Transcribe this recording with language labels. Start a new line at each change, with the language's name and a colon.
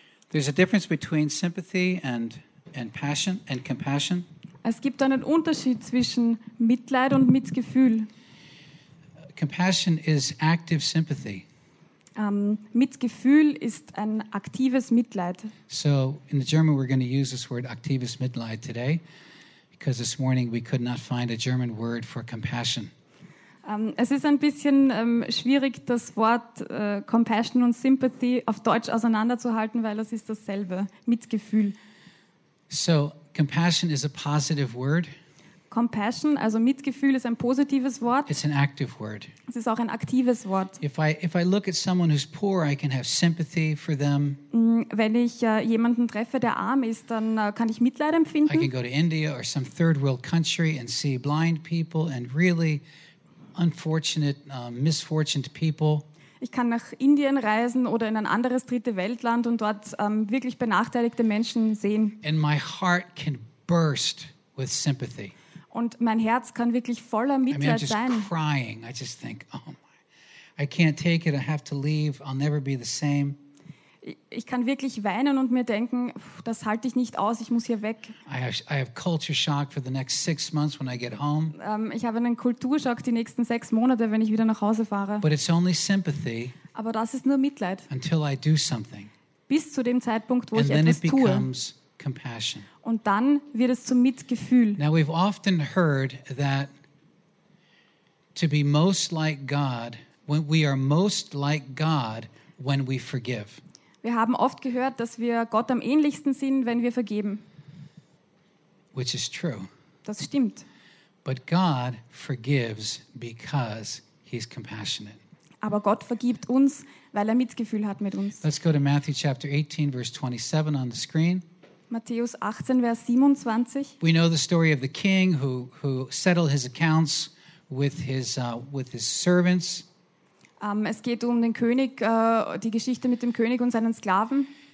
English: There's a difference between sympathy and passion and compassion.
German: Es gibt einen Unterschied zwischen Mitleid und Mitgefühl.
English: Compassion is active sympathy.
German: Mitgefühl ist ein aktives Mitleid.
English: So in the German we're going to use this word
German: aktives Mitleid
English: today because this morning we could not find a German word for compassion.
German: Es ist ein bisschen schwierig, das Wort Compassion und Sympathy auf Deutsch auseinanderzuhalten, weil es ist dasselbe, Mitgefühl.
English: So, compassion is a positive word.
German: Compassion, also Mitgefühl, ist ein positives Wort.
English: It's an active word.
German: Es ist auch ein aktives Wort.
English: If I look at someone who's poor, I can have sympathy for them.
German: Wenn ich jemanden treffe, der arm ist, dann kann ich Mitleid empfinden.
English: I can go to India or some third world country and see blind people and really unfortunate, misfortunate people.
German: Ich kann nach Indien reisen oder in ein anderes dritte Weltland und dort wirklich benachteiligte Menschen sehen.
English: And my heart can burst with sympathy.
German: Und mein Herz kann wirklich voller Mitleid sein.
English: I'm just crying. I just think, oh my, I can't take it. I have to leave. I'll never be the same.
German: Ich kann wirklich weinen und mir denken, das halte ich nicht aus, ich muss hier weg.
English: I have culture shock for the next 6 months when I get home.
German: Ich habe einen Kulturschock die nächsten 6 Monate, wenn ich wieder nach Hause fahre.
English: But it's only sympathy.
German: Aber das ist nur Mitleid.
English: Until I do something.
German: Bis zu dem Zeitpunkt, wo
English: and
German: ich etwas tue.
English: And then it becomes compassion.
German: Und dann wird es zum Mitgefühl.
English: Now we've often heard that to be most like God, when we are most like God, when we forgive.
German: Wir haben oft gehört, dass wir Gott am ähnlichsten sind, wenn wir vergeben.
English: Which is true.
German: Das stimmt.
English: But God forgives because he's compassionate.
German: Aber Gott vergibt uns, weil er Mitgefühl hat mit uns.
English: Let's go to Matthew chapter 18, verse 27 on the screen.
German: Matthäus 18, Vers 27.
English: We know the story of the king who settled his accounts with his servants.
German: Es geht um den König, die Geschichte mit dem König und seinen Sklaven.